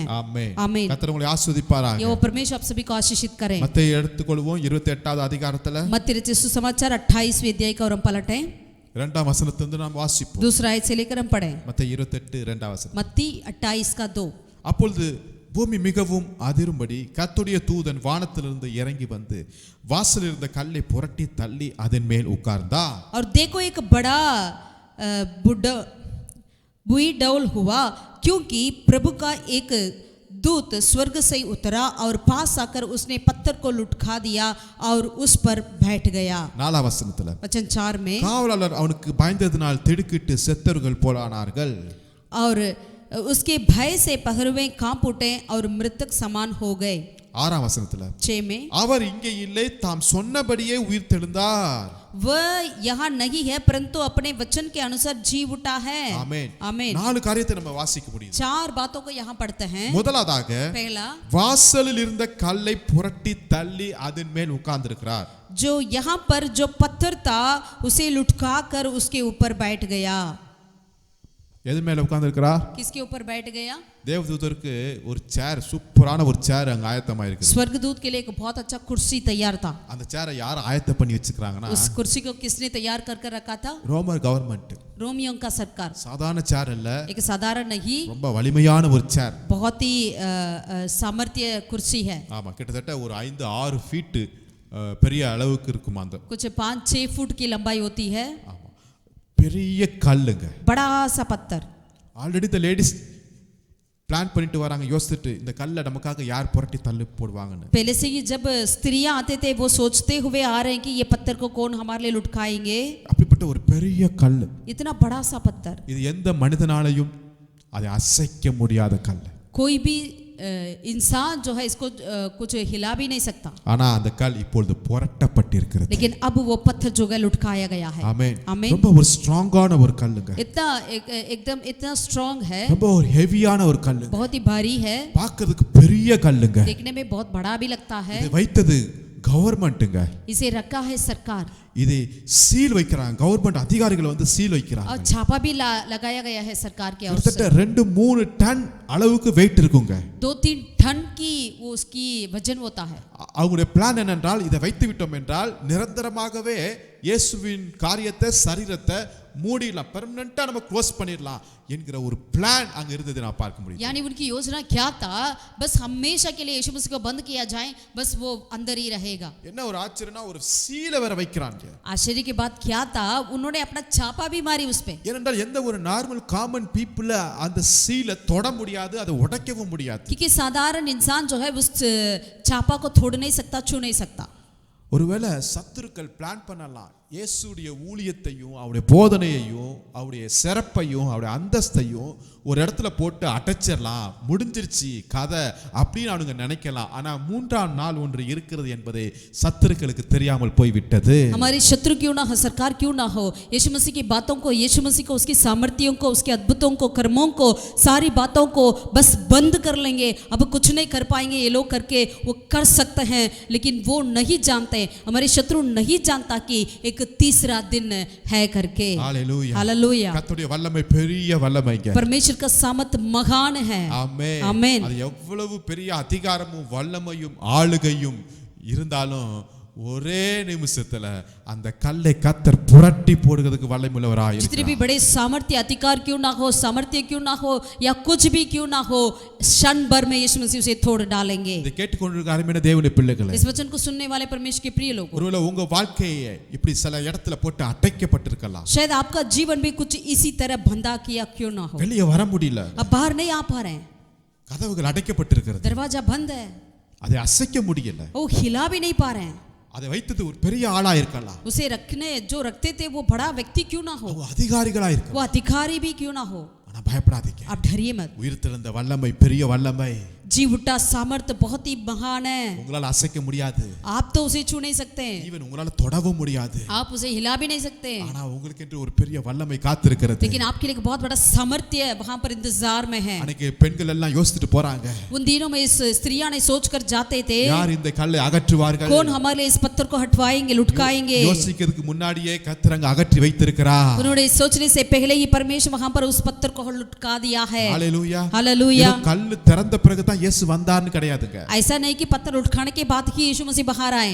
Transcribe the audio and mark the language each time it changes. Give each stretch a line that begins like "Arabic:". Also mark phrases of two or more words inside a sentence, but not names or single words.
Tamil: ஆமென்.
Hindi: आमीन.
Tamil: கர்த்தர் உங்களை ஆசீர்வதிப்பாராக.
Hindi: यो परमेश्वर आप सभी को आशीषित करें.
Tamil: மத்தேயு எடுத்துக்கொள்வோம் 28வது அதிகாரத்துல
Hindi: मत्ती रचित सुसमाचार 28वें अध्याय का और हम पलटें.
Tamil: 2ஆம் வசனத்திலிருந்து நாம் வாசிப்போம்.
Hindi: दूसरा आयत से लेकर हम पढ़ें.
Tamil: மத்தேயு 28 2ஆம் வசனம்.
Hindi: मत्ती 28 का 2.
Tamil: அப்பொழுது பூமி மிகவும் அதிரும்படி கர்த்தருடைய தூதன் வானத்திலிருந்து இறங்கி வந்து வாசலில் இருந்த கல்லை புரட்டி தள்ளி அதன் மேல் உட்கார்ந்தார்.
Hindi: और देखो एक बड़ा बुई डौल हुआ, क्योंकि प्रभु का एक दूत स्वर्ग से उतरा और पास आकर उसने पत्थर को लुढ़का दिया और उस पर बैठ गया.
Tamil: 4ஆம் வசனத்துல
Hindi: वचन 4 में,
Tamil: காவலாளர் அவனுக்கு பயந்ததினால் திடுக்கிட்டு செத்தவர்கள் போலானார்கள்.
Hindi: और उसके भय से पहरुए कांप उठे और मृतक समान हो गए.
Tamil: 6ஆம் வசனத்துல
Hindi: 6 में,
Tamil: அவர் இங்கே இல்லை, தாம் சொன்னபடியே உயிர் தெழுந்தார்.
Hindi: वह यहाँ नहीं है परंतु अपने वचन के अनुसार जी उठा है.
Tamil: ஆமென்.
Hindi: आमीन.
Tamil: 4 காரியத்தை நம்ம வாசிக்க முடியும்.
Hindi: 4 बातों को यहाँ पढ़ते हैं.
Tamil: முதலாவதாக
Hindi: पहला,
Tamil: வாசலில் இருந்த கல்லை புரட்டி தள்ளி அதன் மேல் உட்கார்ந்திருக்கிறார்.
Hindi: जो यहाँ पर जो पत्थर था उसे लुढ़का कर उसके ऊपर बैठ गया.
Tamil: எது மேல உட்கார்ந்திருக்கிறார்?
Hindi: किसके ऊपर बैठ गया?
Tamil: தேவதூதருக்கு ஒரு சேர், சூப்பரான ஒரு சேர் அங்க ஆயத்தமா இருக்குது.
Hindi: स्वर्गदूत के लिए एक बहुत अच्छा कुर्सी तैयार था.
Tamil: அந்த சேரை யார் ஆயத்தம் பண்ணி வச்சிருக்காங்கன்னா,
Hindi: उस कुर्सी को किसने तैयार कर कर रखा था?
Tamil: ரோமர் கவர்மெண்ட்.
Hindi: रोमियों का सरकार.
Tamil: சாதாரண சேர் இல்ல,
Hindi: एक साधारण नहीं,
Tamil: ரொம்ப வலிமையான ஒரு சேர்.
Hindi: बहुत ही सामर्थ्य कुर्सी है.
Tamil: ஆமா, கிட்டத்தட்ட ஒரு 5-6 ஃபீட் பெரிய அளவுக்கு இருக்கும். அந்த
Hindi: कुछ 5-6 फुट की लंबाई होती है.
Tamil: ஆமா, பெரிய கல்லுங்க.
Hindi: बड़ा सा पत्थर.
Tamil: ஆல்ரெடி இந்த
English: ladies plan
Tamil: பண்ணிட்டு வராங்க, யோசிச்சுட்டு இந்த கல்லை நமக்காக யார் புரட்டி தள்ளி போடுவாங்கன்னு.
Hindi: पहले से ही जब स्त्रियां आते थे वो सोचते हुए आ रहे हैं कि ये पत्थर को कौन हमारे लिए लुढ़काएंगे.
Tamil: அப்படிப்பட்ட ஒரு பெரிய கல்.
Hindi: इतना बड़ा सा पत्थर.
Tamil: இது எந்த மனிதனாலையும் அதை அசைக்க முடியாத கல்.
Hindi: कोई भी इंसान जो है इसको कुछ हिला भी नहीं सकता.
Tamil: ஆனா அந்த கல் இப்பொழுது புரட்டப்பட்டிருக்கிறது.
Hindi: लेकिन अब वो पत्थर जो है लुढ़काया गया है.
Tamil: ஆமென்.
Hindi: आमीन.
Tamil: ரொம்ப ஒரு ஸ்ட்ராங்கான ஒரு கல்லுங்க.
Hindi: इतना एकदम इतना स्ट्रांग है,
Tamil: ரொம்ப ஒரு ஹெவியான ஒரு கல்லுங்க.
Hindi: बहुत ही भारी है,
Tamil: பார்க்கிறதுக்கு பெரிய கல்லுங்க.
Hindi: देखने में बहुत बड़ा भी लगता है.
Tamil: இது வைத்தது கவர்மெண்ட்டுங்க.
Hindi: इसे रखा है सरकार.
Tamil: இது சீல் வைக்கிறாங்க, கவர்மெண்ட் அதிகாரிகள் வந்து சீல் வைக்கிறாங்க.
Hindi: और छापा भी लगाया गया है सरकार के ओर से.
Tamil: கிட்டத்தட்ட 2-3 டன் அளவுக்கு வெயிட் இருக்குங்க.
Hindi: 2-3 टन की वो उसकी वजन होता है.
Tamil: அவங்களுடைய பிளான் என்னென்றால், இதை வைத்து விட்டோம் என்றால் நிரந்தரமாகவே இயேசுவின் காரியத்தை, சரீரத்தை மூடிடலாம், பெர்மனண்டா நம்ம க்ளோஸ் பண்ணிடலாம் என்கிற ஒரு பிளான் அங்க இருந்தது நான் பார்க்க முடியும்.
Hindi: यानी उनकी योजना क्या था? बस हमेशा के लिए यीशु मसीह को बंद किया जाए, बस वो अंदर ही रहेगा.
Tamil: என்ன ஒரு ஆச்சரியம்னா, ஒரு சீலை வேற வைக்கிறாங்க.
Hindi: आश्चर्य की बात क्या था? उन्होंने अपना छापा भी मारी उस पे.
Tamil: ஏனென்றால் எந்த ஒரு
English: normal common people
Tamil: அந்த சீலை தொட முடியாது, அதை உடைக்கவும் முடியாது.
Hindi: क्योंकि साधारण इंसान जो है उस छापा को तोड़ नहीं सकता, छू नहीं सकता.
Tamil: ஒருவேளை சத்துருக்கள் பிளான் பண்ணலாம், இயேசுடைய ஊழியத்தையும் அவருடைய போதனையையும் அவருடைய சிறப்பையும் அவருடைய அந்தஸ்தையும் ஒரு இடத்துல போட்டு அடைச்சிடலாம், முடிஞ்சிருச்சு கதை அப்படின்னு அவங்க நினைக்கலாம். ஆனா 3ஆம் நாள் ஒன்று இருக்கிறது என்பதை சத்துருக்களுக்கு தெரியாமல் போய்விட்டது.
Hindi: हमारी शत्रु क्यों ना हो, सरकार क्यों ना हो, यीशु मसीह की बातों को, यीशु मसीह को, उसकी सामर्थ्यों को, उसके अद्भुतों को, कर्मों को, सारी बातों को बस बंद कर लेंगे. अब कुछ नहीं कर पाएंगे ये लोग, करके वो कर सकते हैं, लेकिन वो नहीं जानते, हमारे शत्रु नहीं जानता कि एक एक तीसरा दिन है करके।
Tamil: ஹalleluya
Hindi: हालेलुया।
Tamil: கர்த்தருடைய வல்லமை பெரிய வல்லமைங்க
Hindi: परमेश्वर का सामर्थ महान है।
Tamil: ஆமென் ஆமென்। அது எவ்வளவு பெரிய அதிகாரமும் வல்லமையும் ஆளுகையும் இருந்தாலும் ஒரே நிமிஷத்துல அந்த கல்லை கர்த்தர் புரட்டி போடுறதுக்கு வல்லமையுள்ளவராய்
Hindi: जितने भी
Tamil: இருக்கிறார்
Hindi: बड़े सामर्थ्य अधिकार क्यों ना हो, सामर्थ्य क्यों ना हो या कुछ भी क्यों ना हो, क्षण भर में यीशु मसीह उसे तोड़ डालेंगे।
Tamil: இதை கேட்டுக்கொண்டிருக்கிற அருமையான தேவனுடைய பிள்ளைகளே
Hindi: इस वचन को सुनने वाले परमेश्वर के प्रिय लोगों,
Tamil: ஒருவேளை உங்க வாழ்க்கையை இப்படி சில இடத்துல போட்டு அடைக்கப்பட்டிருக்கலாம்
Hindi: शायद आपका जीवन भी कुछ इसी तरह बंधा किया क्यों ना हो,
Tamil: வெளியே வர முடியல
Hindi: अब बाहर नहीं आ पा रहे हैं,
Tamil: கதவுகள் அடைக்கப்பட்டிருக்கிறது
Hindi: दरवाजा बंद है,
Tamil: அதை அசைக்க முடியல
Hindi: वो हिला भी नहीं पा रहे हैं,
Tamil: அதை வைத்தது ஒரு பெரிய ஆளா இருக்கலாம்
Hindi: उसे रखने जो रखते थे वो बड़ा व्यक्ति क्यों ना हो,
Tamil: அவங்க அதிகாரிகளா இருக்கலாம்
Hindi: वो अधिकारी भी क्यों ना हो,
Tamil: ஆனா பயப்படாதீங்க
Hindi: आप डरिए मत।
Tamil: உயிர்த்தெழுந்த வல்லமை பெரிய வல்லமை
Hindi: जी उठा सामर्थ बहुत ही महान है,
Tamil: உங்களால அசைக்க முடியாது
Hindi: आप तो उसे छू नहीं सकते,
Tamil: ஈவன் உங்களால தொடவும் முடியாது
Hindi: आप उसे हिला भी नहीं सकते,
Tamil: ஆனா உங்களுக்கு என்று ஒரு பெரிய வல்லமை காத்திருக்கிறது
Hindi: लेकिन आपके लिए एक बहुत बड़ा सामर्थ्य वहां पर इंतजार में है।
Tamil: அன்னைக்கு பெண்கள் எல்லாம் யோசிச்சுட்டு போறாங்க
Hindi: उन दिनों में इस स्त्रियां ने सोच कर जाते थे,
Tamil: யார் இந்த கல்லை அகற்றுவார்கள்
Hindi: कौन हमारे लिए इस पत्थर को हटवाएंगे, लुटकाएंगे।
Tamil: யோசிக்கிறதுக்கு முன்னாடியே கர்த்தர் அங்க அகற்றி வைத்திருக்கிறார்
Hindi: उन्होंने सोचने से पहले ही परमेश्वर वहां पर उस पत्थर को लुटका दिया है।
Tamil: ஹalleluya
Hindi: हालेलुया।
Tamil: கல்லு திறந்த பிறகு தான் இயேசு வந்தார்னு கிடையாதுங்க
Hindi: ऐसा नहीं कि पत्थर उठाने के बाद ही यीशु मसीह बाहर आए,